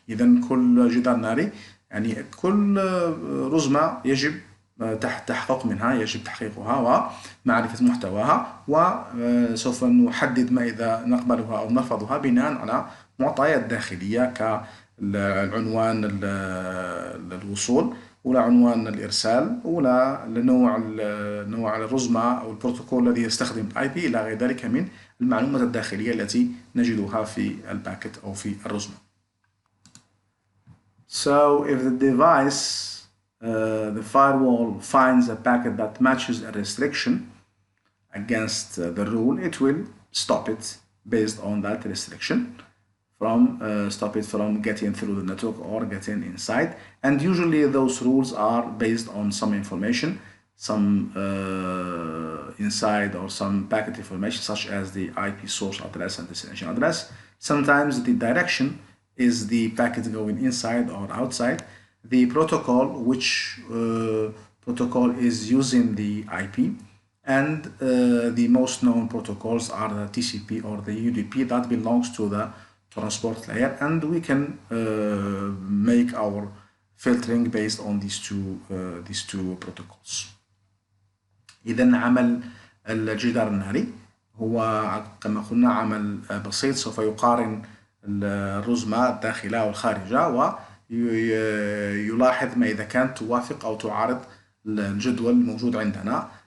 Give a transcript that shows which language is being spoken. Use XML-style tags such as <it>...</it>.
<ar>إذا كل جدار ناري يعني كل رزمة يجب تحقق منها، يجب تحقيقها ومعرفة محتواها، وسوف نحدد ما إذا نقبلها أو نرفضها بناء على معطيات داخلية كالعنوان الوصول، ولا عنوان الإرسال، ولا نوع الرزمة أو البروتوكول الذي يستخدم الآي بي إلى غير ذلك من المعلومات الداخلية التي نجدها في الباكت أو في الرزمة.</ar> <en>So if the device the firewall finds a packet that matches a restriction against the rule, it will stop it based on that restriction, stop it from getting through the network or getting inside. And usually those rules are based on some information, some inside or some packet information, such as the IP source address and destination address. Sometimes the direction is the packet going inside or outside. The protocol, which protocol is using the IP, and the most known protocols are the TCP or the UDP that belongs to the transport layer, and we can make our filtering based on these two protocols.</en> <ar>إذا عمل الجدار الناري هو كما قلنا عمل بسيط، سوف يقارن الرزمة الداخلة والخارجة ويلاحظ ما إذا كانت توافق أو تعارض الجدول الموجود عندنا.</ar>